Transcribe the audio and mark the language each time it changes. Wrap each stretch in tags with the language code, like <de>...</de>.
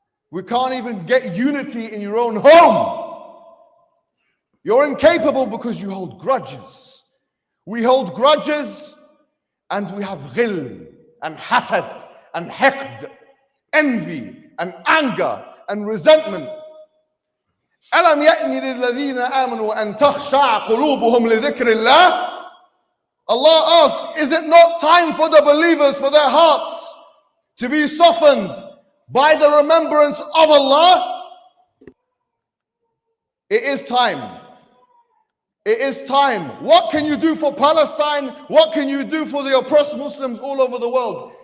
<en>We can't even get unity in your own home. You're incapable because you hold grudges. We hold grudges and we have ghil and hasad and hiqd, envy and anger and resentment.</en> <ar>ألم يأن للذين آمنوا أن تخشع قلوبهم لذكر الله?</ar> <en>Allah asks, is it not time for the believers, for their hearts to be softened by the remembrance of Allah? It is time. It is time. What can you do for Palestine? What can you do for the oppressed Muslims all over the world?</en>